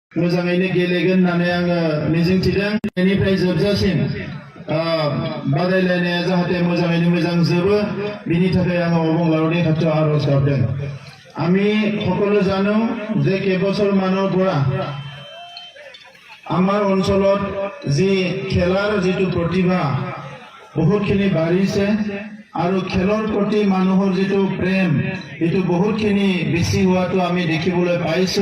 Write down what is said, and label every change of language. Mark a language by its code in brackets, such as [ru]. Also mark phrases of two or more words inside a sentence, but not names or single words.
[brx] मोजाङैनो गेलेगोन होननानै आङो मिजिंथिदों। बेनिफ्राय जोबजासिम बादायलायनाया जाहाथे मोजाङैनो मोजां जोबो बिनि थाखाय आङो अबंलाओनि खातिरत आरज गाबदों। [as] আমি সকলো জানো যে কেইবছৰ মানৰ পৰা আমাৰ অঞ্চলত যি খেলাৰ যিটো প্ৰতিভা বহুতখিনি বাঢ়িছে আৰু খেলৰ প্ৰতি মানুহৰ যিটো প্ৰেম এইটো বহুতখিনি বেছি হোৱাটো আমি দেখিবলৈ পাইছো।